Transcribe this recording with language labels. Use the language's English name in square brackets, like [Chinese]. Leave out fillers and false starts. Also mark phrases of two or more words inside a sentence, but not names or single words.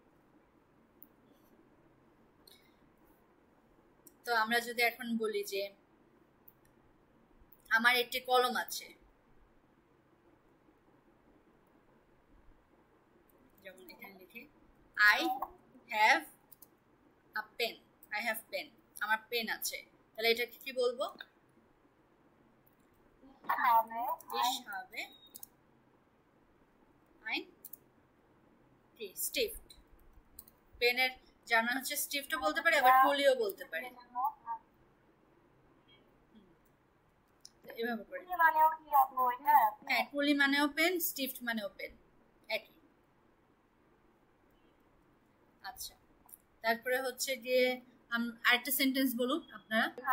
[Bangla] তো আমরা যদি এখন বলি যে আমার একটি কলম আছে, যেমন এখানে লিখি [English] I have a pen, I have pen, [Bangla] আমার পেন আছে, তাহলে এটাকে কি বলবো? [German] Ich habe ein Stift। [Bangla] পেনের জার্মান হচ্ছে স্টিফটও বলতে পারি, আবার কুলিও বলতে পারি। এভাবে করে হ্যাঁ, কুলি মানেও পেন, স্টিফট মানেও পেন, একই। আচ্ছা, তারপরে হচ্ছে গিয়ে আরেকটা সেন্টেন্স বলুন আপনারা।